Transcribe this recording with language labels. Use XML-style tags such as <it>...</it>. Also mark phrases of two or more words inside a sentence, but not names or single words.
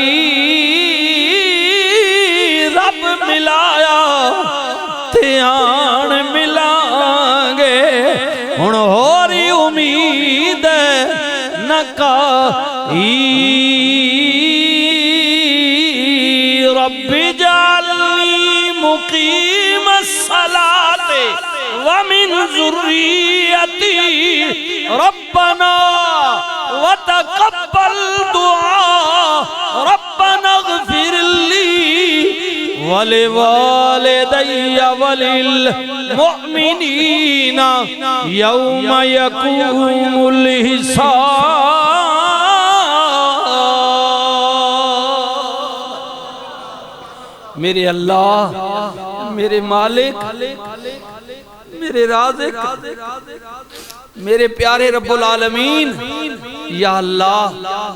<pa>رب ملایا تے آن ملائیں گے ہن ہوری امید نہ کائی</pa> <ar>رب جعلنی مقیم الصلاة ومن ذریتی ربنا وتقبل دعا ربنا اغفر لی ولوالدی وللمؤمنین یوم یقوم الحساب</ar> <ur>میرے اللہ میرے مالک میرے رازق میرے پیارے رب العالمین یا اللہ</ur>